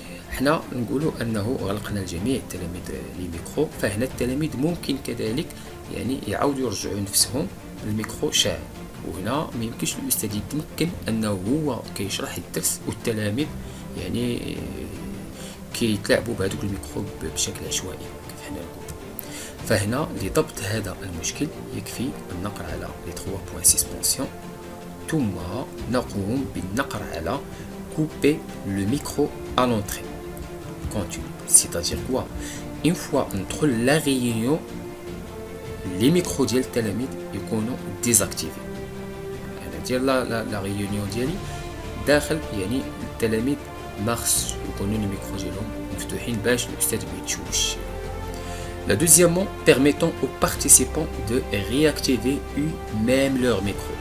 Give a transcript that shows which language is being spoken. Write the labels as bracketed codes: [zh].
[ar] حنا نقولوا انه غلقنا لجميع التلاميذ لي ميكرو، فهنا التلاميذ ممكن كذلك يعني يعاودوا يرجعوا نفسهم الميكرو شاعل، وهنا ما يمكنش الاستاذ يتمكن انه هو كيشرح الدرس والتلاميذ يعني كيتلاعبوا بهذوك الميكرو بشكل عشوائي كيف حنا نقول. فهنا لضبط هذا المشكل يكفي النقر على [fr] les 3 points suspension [ar] ثم نقوم بالنقر على [fr] couper le micro à l'entrée continue. C'est-à-dire quoi? Une fois [ar] ندخل [fr] la réunion les micros [ar] ديال التلاميذ يكونوا [fr] désactivés. [ar] أنا ديال لا ريونيون ديالي داخل يعني التلاميذ ما خصش يكونوا لي ميكرو ديالهم مفتوحين باش الأستاذ ما يتشوش. [fr] La deuxièmement, permettant aux participants de réactiver eux-mêmes leur micro.